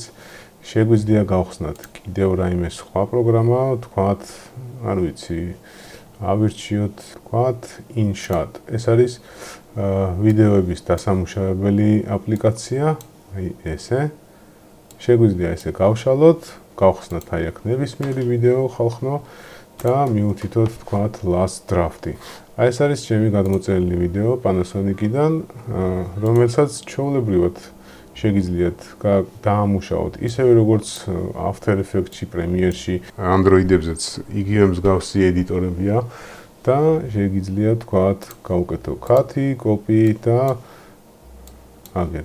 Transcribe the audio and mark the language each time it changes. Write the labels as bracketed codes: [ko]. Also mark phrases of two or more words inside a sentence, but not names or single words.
[ka] შეგვიძლია გავხსნათ კიდევ რაიმე სხვა პროგრამა, თქვათ, არ ვიცი, ავირჩიოთ, თქვათ, InShot. ეს არის ვიდეოების დასამუშავებელი აპლიკაცია, აი ესე. შეგვიძლია ესე გავშალოთ, გავხსნათ აი აქ ნებისმიერი ვიდეო ხალხო და მიუთითოთ, თქვათ, [en] last draft-ი. [ka] აი ეს არის ჩემი გადმოწერილი ვიდეო Panasonic-დან, რომელსაც ჩვეულებრივად შეგიძლიათ დაამუშავოთ ისევე როგორც After Effects-ში, Premiere-ში, Android-ებზეც იგივე მსგავსი ედიტორებია და შეგიძლიათ თქვათ, გავუკეთო cut-ი, copy და აგერ.